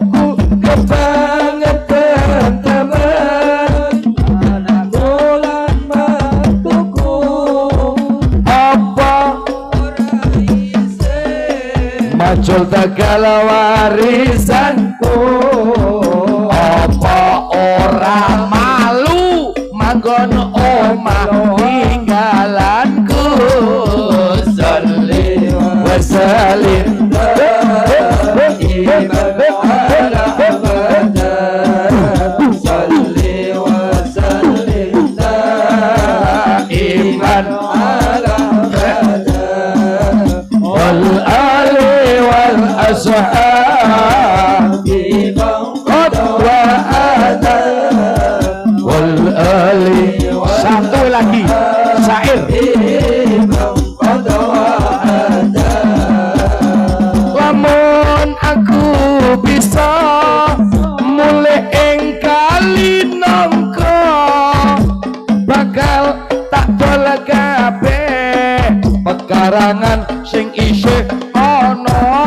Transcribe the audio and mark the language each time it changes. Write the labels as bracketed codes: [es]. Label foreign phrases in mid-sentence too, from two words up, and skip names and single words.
[jv] kebangetan teman anakku lan mantuku apa macul tegal warisanku apa ora malu manggon omah tinggalanku [ar] وسلم دائما على أبدا صل وسلم دائما على أبدا والآل والأصحاب قد وعدا والآل. [id] Satu lagi syair. [jv] Lamun aku bisa mulai ing kali nangka bakal tak tolak kabeh pekarangan sing isih ana.